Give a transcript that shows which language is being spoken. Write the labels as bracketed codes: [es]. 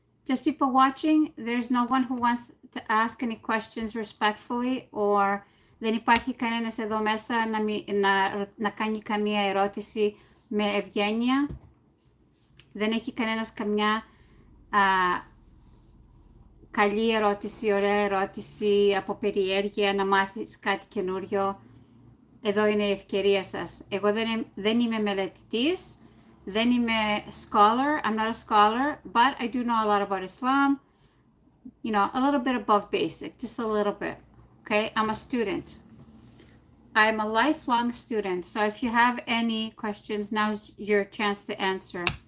[en] Just people watching, there's no one who wants to ask any questions respectfully or [el] δεν υπάρχει κανένας εδώ μέσα να κάνει καμία ερώτηση με ευγένεια. Δεν έχει κανένας καμιά καλή ερώτηση, ωραία ερώτηση, από περιέργεια, να μάθεις κάτι καινούριο. Εδώ είναι η ευκαιρία σας. Εγώ δεν είμαι μελετητής. Δεν είμαι [en] scholar, I'm not a scholar, but I do know a lot about Islam, you know, a little bit above basic, just a little bit, okay? I'm a student. I'm a lifelong student, so if you have any questions, now's your chance to answer.